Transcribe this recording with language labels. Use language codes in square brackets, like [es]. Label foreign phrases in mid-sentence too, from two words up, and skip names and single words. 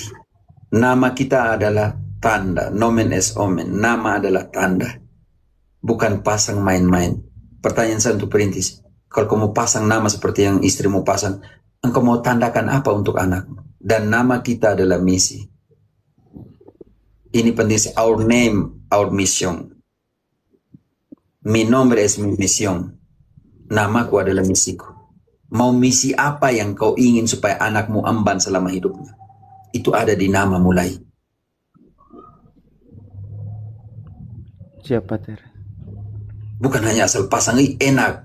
[id] Nama kita adalah tanda, [la] nomen es omen. [id] Nama adalah tanda, bukan pasang main-main. Pertanyaan saya untuk perintis, kalau kamu pasang nama seperti yang istrimu pasang, engkau mau tandakan apa untuk anakmu? Dan nama kita adalah misi. Ini penting, [en] our name, our mission. [es] Mi nombre es mi misión. [id] Namaku adalah misiku. Mau misi apa yang kau ingin supaya anakmu emban selama hidupnya? Itu ada di nama mulai. Siapa Ter? Bukan hanya asal pasang, enak.